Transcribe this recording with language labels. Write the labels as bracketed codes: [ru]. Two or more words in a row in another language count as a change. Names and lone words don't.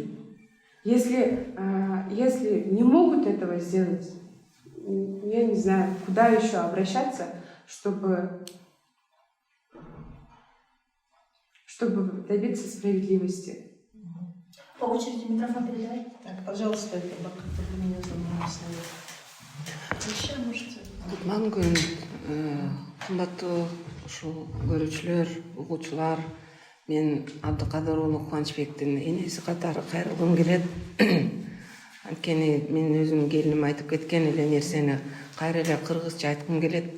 [ru] Если не могут этого сделать, я не знаю, куда еще обращаться, чтобы добиться справедливости. По очереди микрофон передай. Так, пожалуйста, вы меня занимаете. Еще можете. [ky] Кутман күн, кымбаттуу ушул көрүүчүлөр, угуучулар, мен Абдыкадыр уулу Кубанычбектин энеси катары кайрылгым келет. Анткени мен өзүм келиним айтып кеткен эле нерсени кайра эле кыргызча айткым келет.